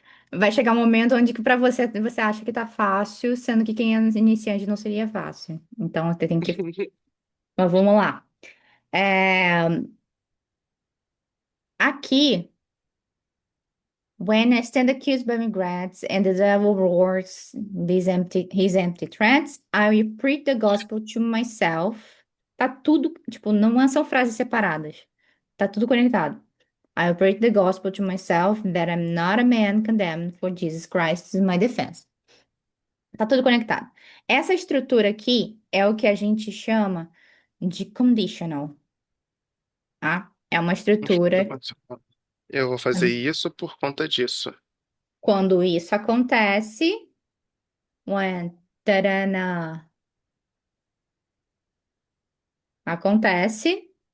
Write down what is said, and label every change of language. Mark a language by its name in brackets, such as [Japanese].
[Portuguese] Vai chegar um momento onde que para você acha que tá fácil, sendo que quem é iniciante não seria fácil. Então você tem que. Mas vamos lá. É, aqui, [English] when I stand accused by regrets and the devil roars his empty threats, I will preach the gospel to myself. [Portuguese] Tá tudo, tipo, não são frases separadas. Tá tudo conectado. [English] I will preach the gospel to myself that I'm not a man condemned for Jesus Christ is my defense. [Portuguese] Tá tudo conectado. Essa estrutura aqui é o que a gente chama de conditional, tá? É uma estrutura. Eu vou fazer isso por conta disso. Quando isso acontece. when tarana, acontece,